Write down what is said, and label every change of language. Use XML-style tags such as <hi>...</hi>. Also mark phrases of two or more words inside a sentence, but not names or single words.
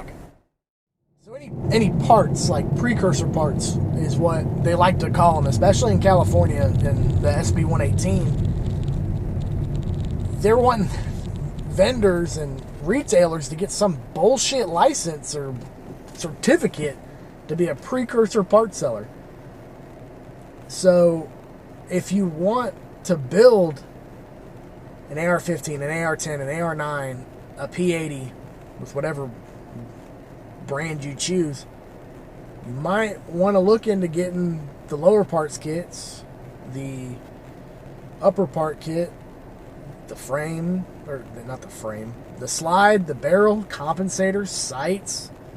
<en>So any parts, like precursor parts, is what they like to call them, especially in California in the SB 118. They're wanting vendors and retailers to get some bullshit license or certificate to be a precursor part seller. So if you want to build an AR-15, an AR-10, an AR-9, a P80 with whatever brand you choose, you might want to look into getting the lower parts kits, the upper part kit, the frame, or not the frame, the slide, the barrel, compensators, sights.</en>